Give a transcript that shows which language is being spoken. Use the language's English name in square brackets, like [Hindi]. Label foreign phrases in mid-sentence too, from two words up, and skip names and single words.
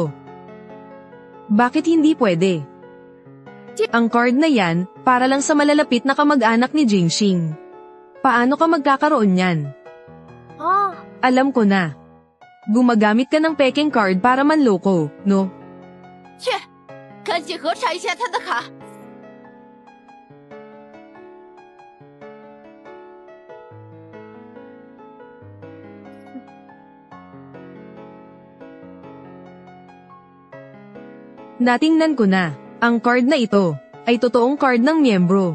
[Filipino] Bakit hindi pwede? Ang card na yan, para lang sa malalapit na kamag-anak ni Jingxing. Paano ka magkakaroon yan? Alam ko na. Gumagamit ka ng peking card para manloko, no? [Chinese] 去，赶紧核查一下他的卡。 [Filipino] Natingnan ko na, ang card na ito, ay totoong card ng miyembro.